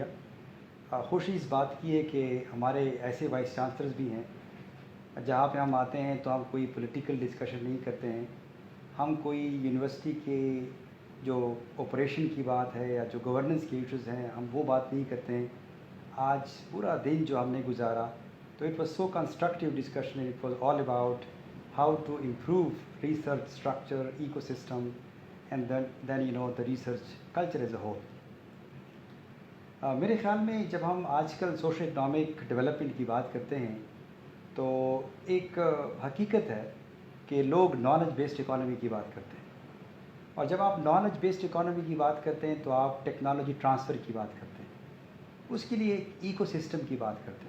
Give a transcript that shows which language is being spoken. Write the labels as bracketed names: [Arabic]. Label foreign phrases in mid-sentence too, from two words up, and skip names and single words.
[Urdu] خوشی اس بات کی ہے کہ ہمارے ایسے [English] vice chancellors [Urdu] بھی ہیں جہاں پہ ہم آتے ہیں تو ہم کوئی [English] political discussion [Urdu] نہیں کرتے ہیں, ہم کوئی یونیورسٹی کے جو آپریشن کی بات ہے یا جو گورننس کے ایشوز ہیں ہم وہ بات نہیں کرتے ہیں. آج پورا دن جو ہم نے گزارا تو [English] it was so constructive discussion, it was all about how to improve research structure, ecosystem and then you know the research culture as a whole. [Urdu] میرے خیال میں جب ہم آج کل [English] social economic development [Urdu] کی بات کرتے ہیں تو ایک حقیقت ہے کہ لوگ [English] knowledge based economy [Urdu] کی بات کرتے ہیں, اور جب آپ [English] knowledge based economy [Urdu] کی بات کرتے ہیں تو آپ [English] technology transfer [Urdu] کی بات کرتے ہیں, اس کے لیے ایک ایکو سسٹم کی بات کرتے ہیں.